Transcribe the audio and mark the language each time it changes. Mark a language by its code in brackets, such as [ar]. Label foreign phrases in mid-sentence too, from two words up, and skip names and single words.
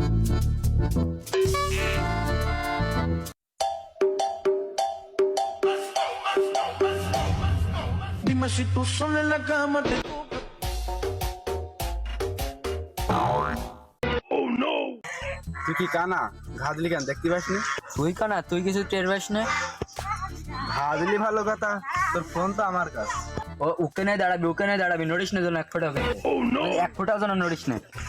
[es] Dime si tú sola en la cama te [bn] তুই কি কানা ঘা দিলি কেন দেখতে পাসনি? তুই কানা, তুই কিছু টের পাস না? ঘা দিলি ভালো কথা, তোর ফোন তো আমার কাছে। ও উকে নাই দাঁড়াবি নড়িস না যেন এক ফোঁটা এক ফোঁটাও যেন নড়িস না।